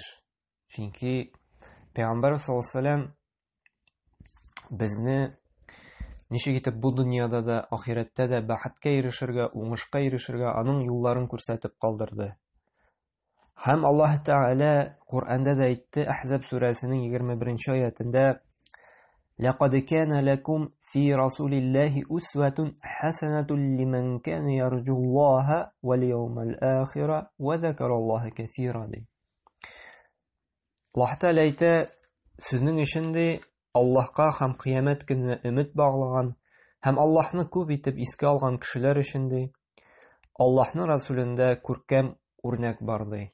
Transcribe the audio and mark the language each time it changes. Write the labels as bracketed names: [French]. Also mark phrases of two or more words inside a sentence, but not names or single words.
[Tatar] Чөнки Пәйгамбәрбез [Arabic] صلى الله عليه وسلم [Tatar] безне ничек итеп бу дөньяда да, ахирәттә дә бәхеткә ирешергә, уңышка ирешергә аның юлларын күрсәтеп калдырды. Һәм Аллаһ Тәгалә Куръанда да әйтте, Әхзаб сүрәсенең 21-нче аятында: [Arabic] "لقد كان لكم في رسول الله أسوة حسنة لمن كان يرجو الله واليوم الآخر وذكر الله كثيرا." [Tatar] Аллаһ Тәгалә әйтә, сезнең өчен дә Аллаһка һәм кыямәт көненә өмет баглаган һәм Аллаһны күп итеп искә алган кешеләр өчен дә Аллаһның Расулендә күркәм үрнәк бар ди.